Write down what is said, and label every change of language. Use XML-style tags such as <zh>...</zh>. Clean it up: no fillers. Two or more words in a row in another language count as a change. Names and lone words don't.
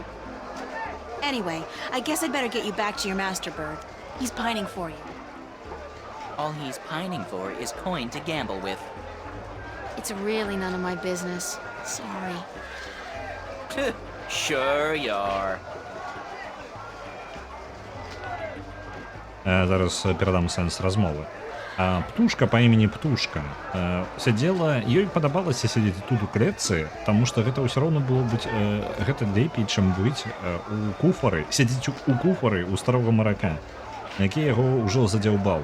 <en>Anyway, I guess I'd better get you back to your master bird. He's pining for you. All he's pining for is coin to gamble with. It's really none of my business. Sorry. Sure you are.</en> <be>Зараз перадам сэнс размовы. Птушка по імені Птушка сядзела, ёй падабалася сядзець тут у клетцы, таму што гэта ўсё роўна было быць гэта лепей, чым быць у куфары, сядзець у куфары у старога марака, які яго ўжо задзяўбаў.</be>